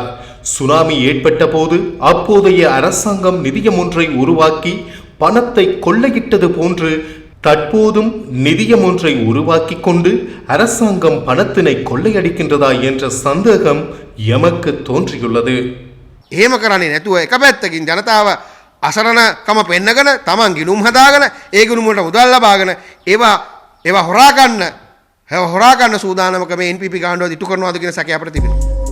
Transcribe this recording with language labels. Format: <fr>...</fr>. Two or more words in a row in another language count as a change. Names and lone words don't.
<ta>சுனாமி ஏற்பட்ட போது அப்போதைய அரசாங்கம் நிதியம் ஒன்றை உருவாக்கி பணத்தை கொள்ளையிட்டது போன்று தற்போதும் நிதியம் ஒன்றை உருவாக்கி கொண்டு அரசாங்கம் பணத்தினை கொள்ளையடிக்கின்றதா என்ற சந்தேகம் எமக்கு தோன்றியுள்ளது.</ta> <si>ஏமකරන්නේ නැතුව එක පැත්තකින් ජනතාව අසරණකම පෙන්නගෙන තමන් ගිණුම් හදාගෙන ඒ ගිණුම් වලට මුදල් ලබාගෙන ඒවා හොරා ගන්න සූදානමක මේ NPP ගාණ්ඩුව ඉටු කරනවාද කියන සැකය අපිට තිබෙනවා.</si>